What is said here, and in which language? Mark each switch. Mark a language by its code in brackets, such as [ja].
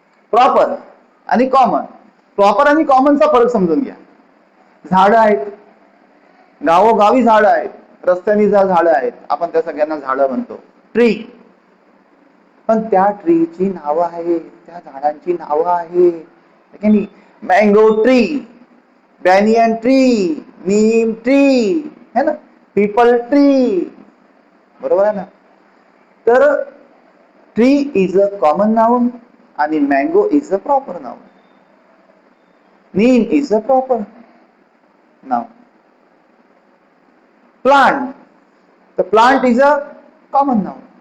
[mr] Proper आणि common. Proper आणि कॉमनचा फरक समजून घ्या. झाडं आहेत, गावोगावी झाडं आहेत, रस्त्यानी ज्या झाडं आहेत आपण त्या सगळ्यांना झाडं म्हणतो, ट्री. पण त्या ट्रीची नावं आहेत, त्या झाडांची नावं आहेत. [en] Mango tree, banyan tree, neem tree, है ना, peepal tree. [mr] बरोबर आहे ना? [en] तर tree is a common noun आणि mango is a proper noun. Neem is a proper noun. Plant, तर plant is a common noun.